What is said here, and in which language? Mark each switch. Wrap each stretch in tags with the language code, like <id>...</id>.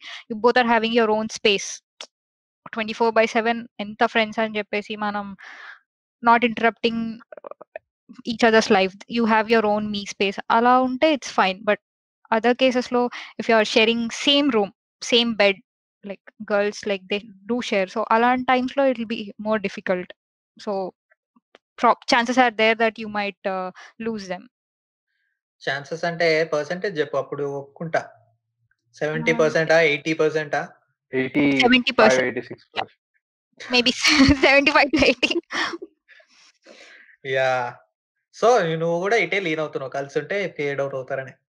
<en>You both are having your own space. 24/7</en> <te>ఎంత friends అని చెప్పేసి మనం</te> <en>Not interrupting each others life. You have your own మీ space.</en> <te>అలా ఉంటే</te> <en>It's fine. But other cases లో if you are sharing same room, same bed, like girls, like they do share, so</en> <te>అలాంటి times లో</te> <en>it will be more difficult. So chances are there that you might lose them.</en> <te>Chances అంటే percentage చెప్పు, అప్పుడు ఒప్పుకుంటా. 70%, 80%? 85, 86%.</te> <en>Maybe 75 to 80. Yeah.</en> <te>So నువ్వు కూడా ఇటే lean అవుతున్నావు, కలిసి ఉంటే ఫేడ్ అవుట్ అవుతారని.</te>